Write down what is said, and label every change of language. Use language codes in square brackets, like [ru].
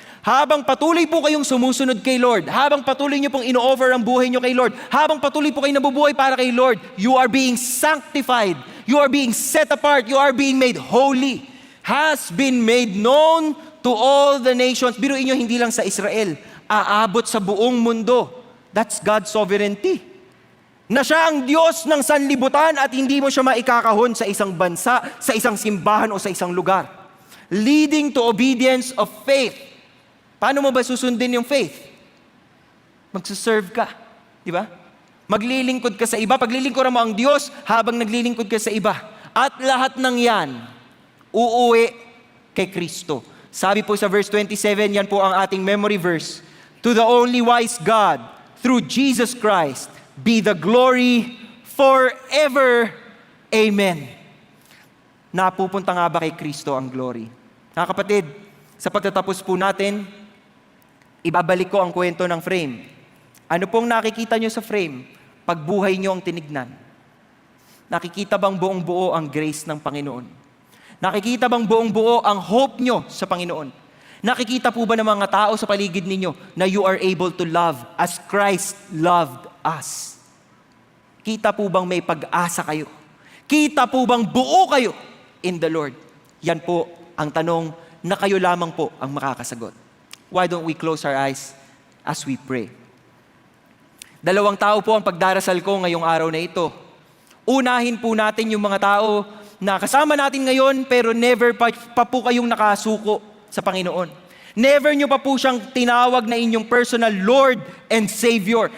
[tl] Habang patuloy po kayong sumusunod kay Lord, habang patuloy niyo pong ino-offer ang buhay niyo kay Lord, habang patuloy po kayong nabubuhay para kay Lord, [en] you are being sanctified, you are being set apart, you are being made holy. Has been made known to all the nations. [tl] Biruin nyo, hindi lang sa Israel, aabot sa buong mundo. [en] That's God's sovereignty. [tl] Na siya ang Diyos ng sanlibutan at hindi mo siya maikakahon sa isang bansa, sa isang simbahan o sa isang lugar. [en] Leading to obedience of faith. [tl] Paano mo ba susundin yung faith? Magsuserve ka. Di ba? Maglilingkod ka sa iba. Paglilingkuran mo ang Diyos habang naglilingkod ka sa iba. At lahat ng yan, uuwi kay Kristo. Sabi po sa verse 27, yan po ang ating memory verse. [en] To the only wise God, through Jesus Christ, be the glory forever. [tl] Amen. Napupunta nga ba kay Kristo ang glory? Mga kapatid, sa pagtatapos po natin, ibabalik ko ang kwento ng frame. Ano pong nakikita nyo sa frame? Pagbuhay nyo ang tinignan. Nakikita bang buong buo ang grace ng Panginoon? Nakikita bang buong buo ang hope nyo sa Panginoon? Nakikita po ba ng mga tao sa paligid ninyo na [en] you are able to love as Christ loved us? [tl] Kita po bang may pag-asa kayo? Kita po bang buo kayo [en] in the Lord? [tl] Yan po ang tanong na kayo lamang po ang makakasagot. [en] Why don't we close our eyes as we pray? [tl] Dalawang tao po ang pagdarasal ko ngayong araw na ito. Unahin po natin yung mga tao na kasama natin ngayon pero never pa po kayong nakasuko sa Panginoon. Never nyo pa po siyang tinawag na inyong personal Lord and Savior.